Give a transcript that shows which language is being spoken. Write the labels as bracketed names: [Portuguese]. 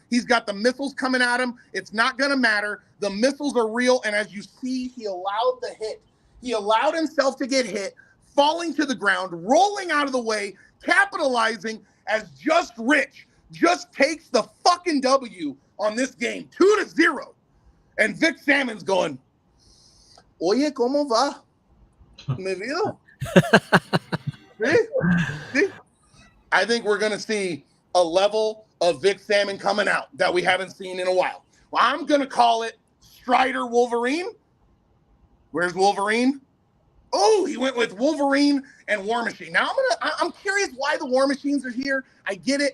[English] He's got the missiles coming at him. It's not going to matter. The missiles are real. And as you see, he allowed the hit. He allowed himself to get hit, falling to the ground, rolling out of the way, capitalizing, as Just Rich just takes the fucking W on this game, 2-0. And Vic Salmon's going, [Spanish] oye, ¿cómo va? ¿Me vio? [English] See? I think we're going to see a level of Vic Salmon coming out that we haven't seen in a while. Well, I'm going to call it Strider Wolverine. Where's Wolverine? Oh, he went with Wolverine and War Machine. Now, I'm curious why the War Machines are here. I get it.